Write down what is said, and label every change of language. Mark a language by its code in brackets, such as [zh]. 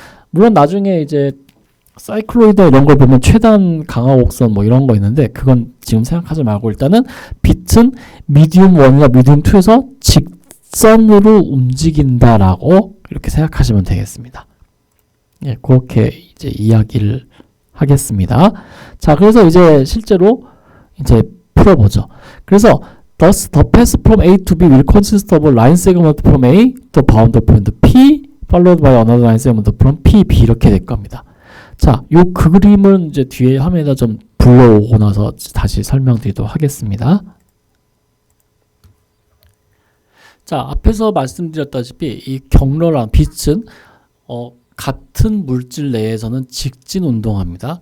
[ko] 물론 나중에 이제 사이클로이드 이런 걸 보면 최단 강화 곡선 뭐 이런 거 있는데 그건 지금 생각하지 말고 일단은 빛은 미디움 1이나 미디움 2에서 직선으로 움직인다라고 이렇게 생각하시면 되겠습니다. 예, 그렇게 이제 이야기를 하겠습니다. 자, 그래서 이제 실제로 이제 풀어보죠. [en] 그래서 thus the path from A to B will consist of a line segment from A to boundary point P followed by another line segment from P, B [ko] 이렇게 될 겁니다. 자, 요 그 그림은 이제 뒤에 화면에다 좀 불러오고 나서 다시 설명드리도록 하겠습니다. 자, 앞에서 말씀드렸다시피 이 경로랑 빛은 같은 물질 내에서는 직진 운동합니다.